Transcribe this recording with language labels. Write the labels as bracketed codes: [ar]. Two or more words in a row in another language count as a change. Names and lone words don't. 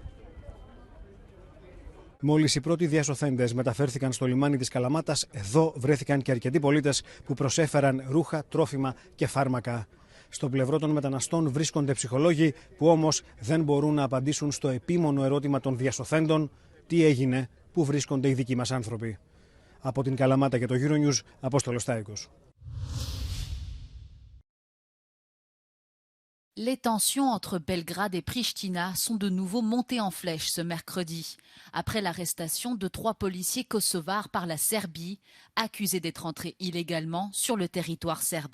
[el] Μόλις οι πρώτοι διασωθέντες μεταφέρθηκαν στο λιμάνι της Καλαμάτας, εδώ βρέθηκαν και αρκετοί πολίτες που προσέφεραν ρούχα, τρόφιμα και φάρμακα. Στο πλευρό των μεταναστών βρίσκονται ψυχολόγοι που όμως δεν μπορούν να απαντήσουν στο επίμονο ερώτημα των διασωθέντων: τι έγινε, πού βρίσκονται οι δικοί μας άνθρωποι. Από την Καλαμάτα και το Euronews, Απόστολος Τάικος. [fr] Les tensions entre Belgrade et Pristina sont de nouveau montées en flèche ce mercredi, après l'arrestation de 3 policiers kosovars par la Serbie, accusés d'être entrés illégalement sur le territoire serbe.